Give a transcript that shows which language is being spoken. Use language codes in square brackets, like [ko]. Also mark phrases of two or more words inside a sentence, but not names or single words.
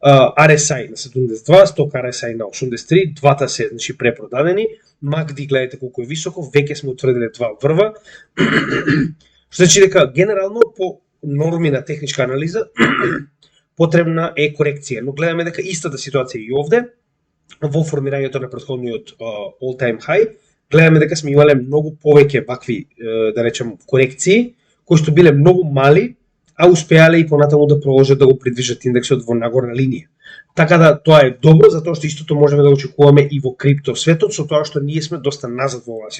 [mk] RSI на 72, сток RSI на 83, двата се значи препродадени, MACD гледате колку е високо, веќе сме утврдиле два врва. Што значи дека генерално по норми на техничка анализа потребна е корекција, но гледаме дека истата ситуација и овде во формирањето на претходниот [en] all-time high, [mk] гледаме дека сме имале многу повеќе вакви, да речем, корекции, кои што биле многу мали, а успеале и понатаму да продолжат да го придвижат индексот во нагорна линија. Така да тоа е добро, затоа што истото можеме да очекуваме и во крипто светот, со тоа што ние сме доста назад во оваа